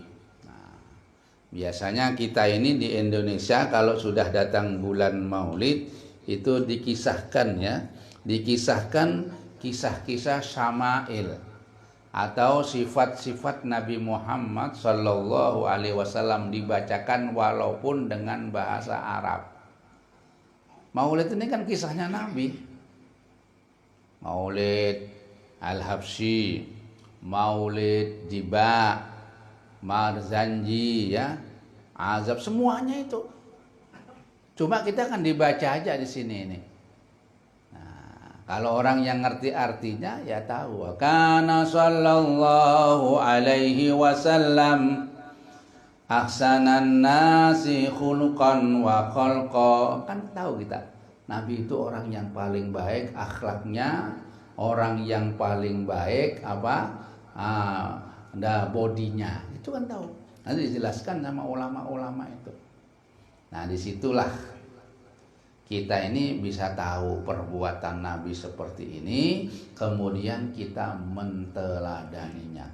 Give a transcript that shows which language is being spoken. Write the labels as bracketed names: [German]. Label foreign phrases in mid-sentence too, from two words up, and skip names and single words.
[Indonesian] Nah, biasanya kita ini di Indonesia kalau sudah datang bulan Maulid itu dikisahkan ya, dikisahkan kisah-kisah syama'il atau sifat-sifat Nabi Muhammad [Arabic] صلى الله عليه وسلم [Indonesian] dibacakan walaupun dengan bahasa Arab. Maulid ini kan kisahnya Nabi. Maulid Al-Habsyi, Maulid Jiba, Marzanji ya, azab semuanya itu. Cuma kita kan dibaca aja di sini ini. Nah, kalau orang yang ngerti artinya ya tahu. [Arabic] كان صلى الله عليه وسلم أحسن الناس خلقا وخلقا. [Indonesian] Kan tahu kita. Nabi itu orang yang paling baik akhlaknya, orang yang paling baik apa? Bodinya. Itu kan tahu. Nanti dijelaskan sama ulama-ulama itu. Nah, disitulah kita ini bisa tahu perbuatan Nabi seperti ini, kemudian kita menteladaninya.